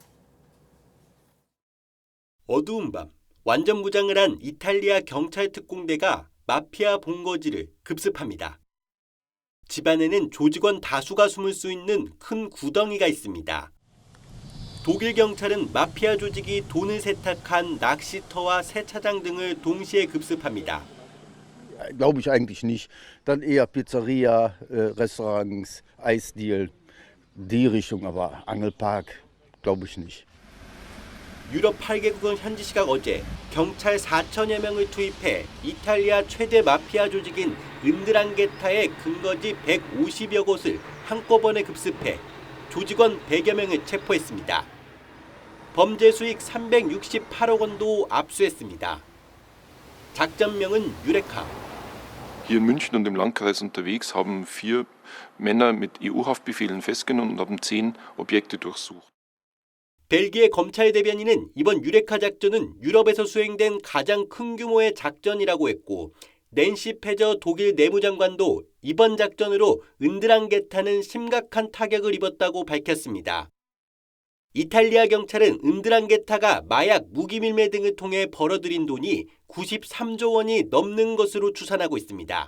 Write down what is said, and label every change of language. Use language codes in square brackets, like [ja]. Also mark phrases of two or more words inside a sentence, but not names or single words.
[ko] 어두운 밤, 완전 무장을 한 이탈리아 경찰 특공대가 마피아 본거지를 급습합니다. 집안에는 조직원 다수가 숨을 수 있는 큰 구덩이가 있습니다. 독일 경찰은 마피아 조직이 돈을 세탁한 낚시터와 세차장 등을 동시에 급습합니다. [de] Glaube ich eigentlich nicht. Dann eher Pizzeria, Restaurants, Eisdielen, die Richtung, aber Angelpark glaube ich nicht. [ko] 유럽 8개국은 현지 시각 어제 경찰 4천여 명을 투입해 이탈리아 최대 마피아 조직인 은드랑게타의 근거지 150여 곳을 한꺼번에 급습해 조직원 100여 명을 체포했습니다. 범죄 수익 368억 원도 압수했습니다. 작전명은 유레카. [de] Hier in München und im Landkreis unterwegs haben 4 Männer mit EU-Haftbefehlen festgenommen und haben 10 Objekte durchsucht. [ko] 벨기에 검찰 대변인은 이번 유레카 작전은 유럽에서 수행된 가장 큰 규모의 작전이라고 했고 낸시 페저 독일 내무장관도 이번 작전으로 은드랑게타는 심각한 타격을 입었다고 밝혔습니다. 이탈리아 경찰은 은드랑게타가 마약, 무기 밀매 등을 통해 벌어들인 돈이 93조 원이 넘는 것으로 추산하고 있습니다.